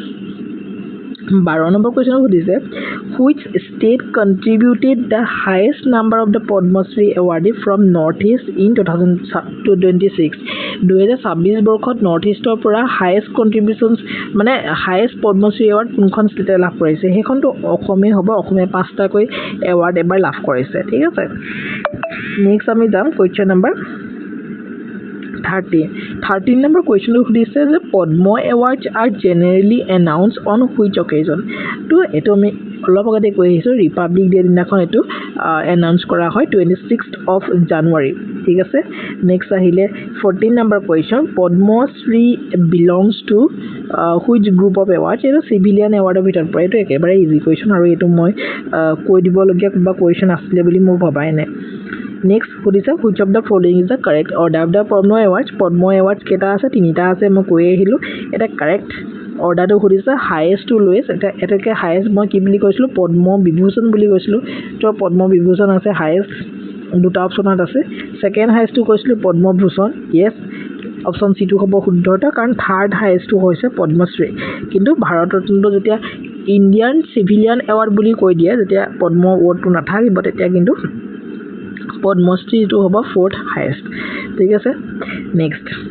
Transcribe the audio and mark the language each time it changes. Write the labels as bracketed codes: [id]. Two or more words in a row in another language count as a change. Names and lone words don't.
[as] 12 নম্বৰ কুৱেশ্যন সুধিছে [en] which state contributed the highest number of the Padma Shri awardee from North East in 2026 [as] 2026 বৰ্ষত নৰ্থ ইষ্টৰ পৰা [en] highest contributions [as] মানে [en] highest Padma Shri award [as] কোনখন ষ্টেটে লাভ কৰিছে সেইখনটো অসমেই হ'ব অসমে 5টাকৈ এৱাৰ্ড এবাৰ লাভ কৰিছে ঠিক আছে নেক্সট আমি যাম কুৱেশ্যন নম্বৰ [en] 13 number question [as] সুধিছে যে [en] Padma awards are generally announce on which occasion [as] তো এইটো আমি অলপ আগতে কৈ আহিছোঁ ৰিপাব্লিক ডে দিনাখন এইটো এনাউন্স কৰা হয় 26th of January ঠিক আছে নেক্সট আহিলে [en] 14 number question পদ্মশ্ৰী belongs to which group of awards [as] এইটো [en] civilian awardৰ [as] ভিতৰত পৰে এইটো একেবাৰে [en] easy question [as] আৰু এইটো মই কৈ দিবলগীয়া কিবা কুৱেশ্যন আছিলে বুলি মোৰ ভবাই নাই নেক্সট সুধিছে [en] which of the following is the correct order of the Padma awards [as] কেইটা আছে তিনিটা আছে মই কৈ আহিলোঁ এটা [en] correct orderটো [as] সুধিছে [en] highest to lowest [as] এটাকে হাইয়েষ্ট মই কি বুলি কৈছিলোঁ পদ্ম বিভূষণ বুলি কৈছিলোঁ তো পদ্ম বিভূষণ আছে হাইয়েষ্ট দুটা অপশ্যনত আছে [en] second highestটো [as] কৈছিলোঁ পদ্মভূষণ য়েছ অপশ্যন চিটো হ'ব শুদ্ধতা কাৰণ [en] third highestটো [as] হৈছে পদ্মশ্ৰী কিন্তু ভাৰতৰত্নটো যেতিয়া [en] Indian civilian award [as] বুলি কৈ দিয়ে যেতিয়া পদ্ম ৱৰ্ডটো নাথাকিব তেতিয়া কিন্তু পদ্মশ্ৰীটো হ'ব [en] fourth highest [as] ঠিক আছে নেক্সট